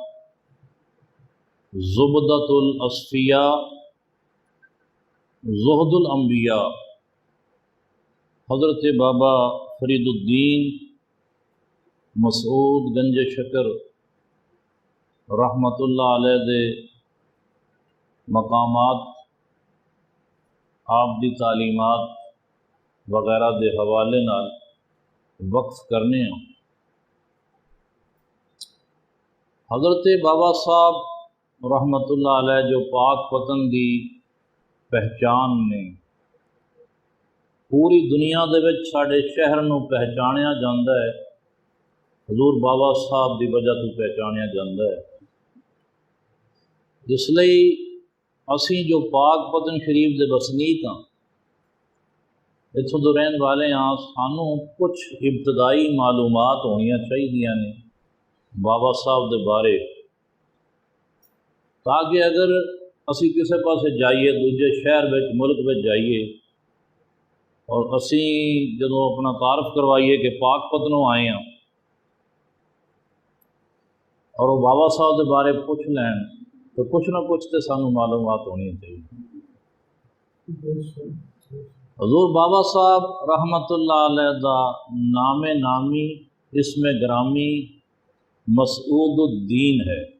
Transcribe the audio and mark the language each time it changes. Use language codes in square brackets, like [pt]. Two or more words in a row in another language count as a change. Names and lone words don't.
[pa] زبدۃ الاصفیاء، زہد الانبیاء حضرت بابا فرید الدین مسعود گنج شکر رحمت اللہ علیہ دے مقامات، آپ دی تعلیمات وغیرہ دے حوالے نال وقف کرنے ہوں۔ حضرت بابا صاحب رحمت اللہ علیہ جو پاک وطن دی پہچان نے، پوری دنیا دے وچ ساڈے شہر نو پہچانیا جاندا ہے، حضور بابا صاحب دی وجہ تو پہچانیا جاندا ہے۔ اس لئی اسی جو پاک وطن شریف دے بسنیک ہاں، اتھوں دے رہن والے ہاں، سانوں کچھ ابتدائی معلومات ہونیاں چاہیے نے بابا صاحب دے بارے، تاکہ اگر اسی کسے پاسے جائیے، دوجے شہر وچ ملک وچ جائیے اور اسی جدوں اپنا تعارف کروائیے کہ پاک پتنوں آئے ہیں اور وہ بابا صاحب دے بارے پوچھ لین تو کچھ نہ کچھ تو سانوں معلومات ہونی چاہیے۔ حضور بابا صاحب رحمت اللہ علیہ دا نام نامی اسم گرامی مسعود الدین ہے۔